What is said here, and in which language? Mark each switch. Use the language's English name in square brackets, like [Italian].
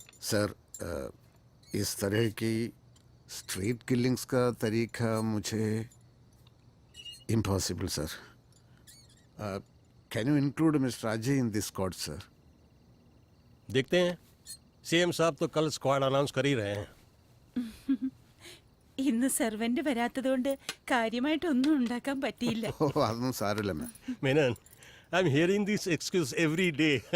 [Hindi] Sir, इस तरह की स्ट्रीट किलिंग्स का तरीका मुझे impossible sir. [English] Can you include mister Ajay in this squad sir? [Hindi] देखते हैं, सीएम साहब तो कल स्क्वाड अनाउंस कर ही रहे हैं। [Malayalam] ഇന്ന് സെർവന്റ് വരാത്തതുകൊണ്ട് കാര്യമായിട്ടൊന്നും ഉണ്ടാക്കാൻ പറ്റിയില്ല. ഓ, അതൊന്നും സാരമില്ല മാം. [English] Menon, I'm hearing this excuse every day.